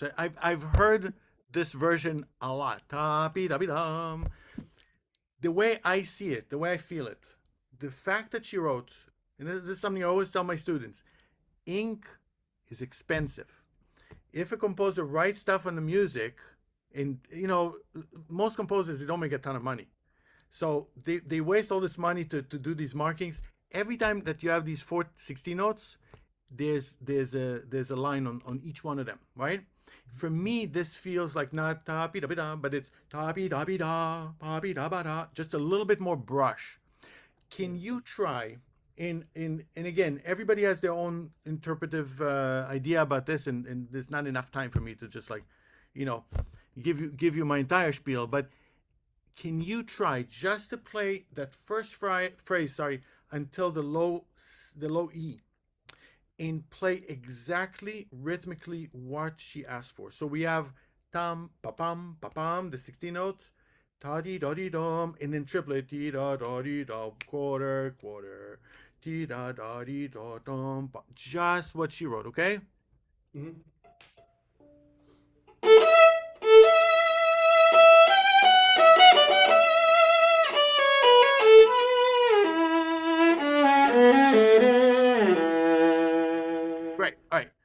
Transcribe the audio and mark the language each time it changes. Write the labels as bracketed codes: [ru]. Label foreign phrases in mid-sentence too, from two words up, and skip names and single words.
[en] I've heard this version a lot. Ta-pi-da-pi-dum. The way I see it, the way I feel it, the fact that she wrote, and this is something I always tell my students, ink is expensive. If a composer writes stuff on the music, and most composers, they don't make a ton of money. So they waste all this money to do these markings. Every time that you have these 460 notes, there's a line on each one of them, right? For me, this feels like not ta pi da pi da, but it's ta pi da pi da, pa pi da ba da, just a little bit more brush. Can you try? And again, everybody has their own interpretive idea about this, and there's not enough time for me to just like, give you my entire spiel. But can you try just to play that first phrase, sorry, until the low E, and play exactly rhythmically what she asked for? So we have tam pa pam pa pam, the 16 notes, ta di da di dum, and then triplet ti da da di da, quarter quarter, ti da da di da dum, just what she wrote. Okay. Mm-hmm. Right. All right.